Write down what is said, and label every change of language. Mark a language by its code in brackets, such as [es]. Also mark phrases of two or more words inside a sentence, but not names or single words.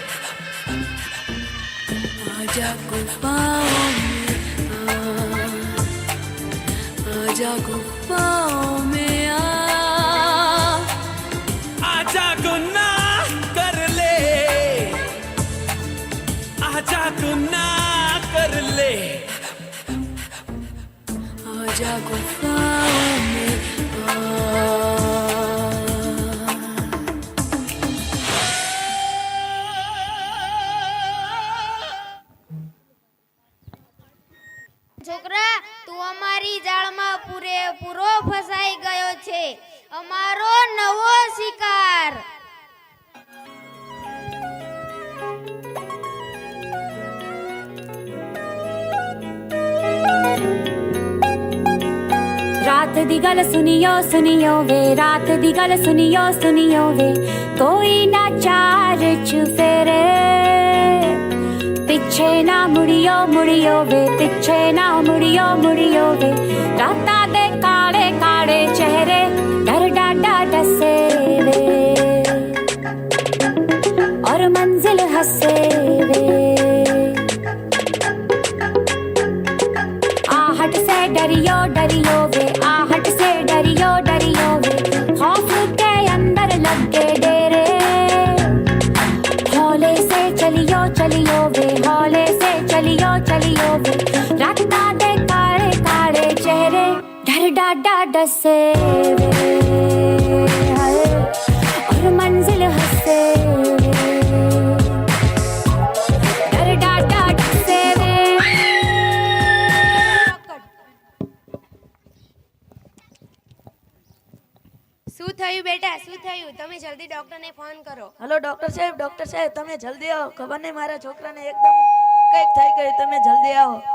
[hi] आजा गुफ्ताओं में आजा गुफ्ताओं में आजा गुनाह कर ले, आजा गुनाह कर ले, आजा गुफ्ताओं में [gu] છોકરા, તું અમારી જાળમાં પૂરેપૂરો ફસાઈ ગયો છે. અમારો નવો શિકાર. [pa] ਰਾਤ ਦੀ ਗੱਲ ਸੁਣੀਓ ਸੁਣੀਓ ਵੇ, ਰਾਤ ਦੀ ਗੱਲ ਸੁਣੀਓ ਸੁਣੀਓ ਵੇ, ਕੋਈ ਨਾ ਚਾਰ ਚੁਫੇਰੇ, ਪਿੱਛੇ ਨਾ ਮੁੜੀਓ ਮੁੜੀਓ ਵੇ, ਪਿੱਛੇ ਨਾ ਮੁੜੀਓ ਮੁੜੀਓ ਵੇ, ਰਾਤਾ ਦੇ ਕਾਲੇ ਕਾਲੇ ਚਿਹਰੇ ਡਰ ਡਾਢਾ ਡੱਸੇ ਵੇ, ਔਰ ਮੰਜ਼ਿਲ ਹੱਸੇ ਵੇ, ਆਹਟ ਸੇ ਡਰੀਓ ਡਰੀਓ ਵੇ, ਆਹਟ ਸੇ ਡਰੀਓ ਡਰੀਓ ਵੇ, ਖ਼ੌਫ਼ ਕੇ ਅੰਦਰ ਲਗੇ ਡੇਰੇ, ਹੌਲੇ ਸੇ ਚਲੀਓ ਚਲੀਓ ਵੇ, ਹੌਲੇ ਸੇ ਚਲੀਓ ਚਲੀਓ ਵੇ, ਰਾਤਾ ਦੇ ਕਾਲੇ ਕਾਲੇ ਚਿਹਰੇ ਡਰ ਡਾਢਾ ਡੱਸੇ ਵੇ, ਹਾਏ, ਔਰ ਮੰਜ਼ਿਲ ਹੱਸੇ ਵੇ, ਡਰ ਡਾਢਾ ਡੱਸੇ ਵੇ, हाय, और मंजिल हसे वे, डर डाडा डसे वे. [gu] શું થયું બેટા, શું થયું? તમે જલ્દી ડોક્ટરને ફોન કરો. હલો ડોક્ટર સાહેબ તમે જલ્દી આવો. ખબર નહીં મારા છોકરાને એકદમ કંઈક થઈ ગયું, તમે જલ્દી આવો.